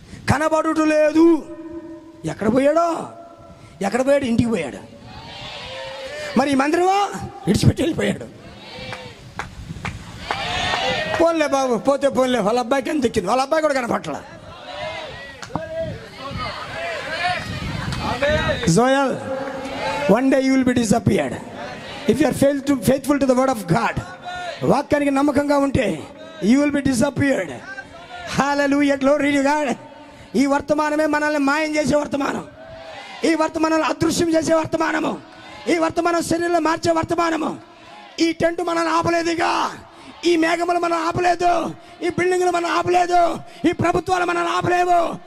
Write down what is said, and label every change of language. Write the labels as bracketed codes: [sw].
[te] కనబడుట లేదు. ఎక్కడ పోయాడో? ఇంటికి పోయాడు. మరి ఈ మందిరమో విడిచిపెట్టి వెళ్ళిపోయాడు. పోన్లే బాబు, పోతే పోన్లే. వాళ్ళ అబ్బాయికి ఎంత ఎక్కింది, వాళ్ళ అబ్బాయి కూడా కనపట్ల. [en] Joel, one day you will be disappeared if you are faithful to the word of God. [te] వాక్యానికి నమ్మకంగా ఉంటే [en] you will be disappeared. Hallelujah, glory to God. [te] ఈ వర్తమానమే మనల్ని మాయం చేసే వర్తమానం. ఈ వర్తమానాలు అదృశ్యం చేసే వర్తమానము. ఈ వర్తమానం శరీరంలో మార్చే వర్తమానము. ఈ టెంట్ మనల్ని ఆపలేదుగా. ఈ మేఘములు మనం ఆపలేదు. ఈ బిల్డింగ్లు మనం ఆపలేదు. ఈ ప్రభుత్వాలు మనం ఆపలేవు.